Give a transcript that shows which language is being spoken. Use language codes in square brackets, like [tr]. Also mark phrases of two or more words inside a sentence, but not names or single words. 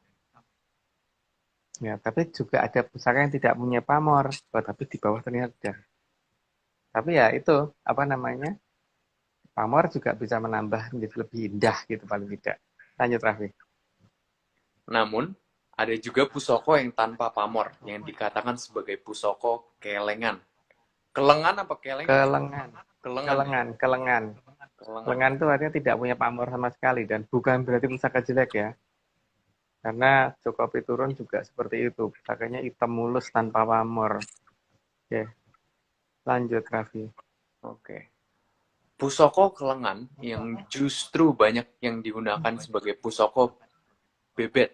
[id] Ya, tapi juga ada pusaka yang tidak punya pamor, tapi di bawah ternyata ada. Tapi ya itu, apa namanya, pamor juga bisa menambah menjadi lebih indah gitu paling tidak. Lanjut, Raffi. Namun, ada juga pusoko yang tanpa pamor, yang dikatakan sebagai [jv] pusoko kelengan. [id] Kelengan apa kelengan? Kelengan. Kelengan. Kelengan, kelengan. Kelengan. Kelengan itu artinya tidak punya pamor sama sekali, dan bukan berarti pusaka jelek ya. Karena Joko Piturun juga seperti itu, pusakanya hitam mulus tanpa pamor. Oke, lanjut, Raffi. Oke. [jv] Pusoko kelengan [id] yang justru banyak yang digunakan sebagai [jv] pusoko bebet.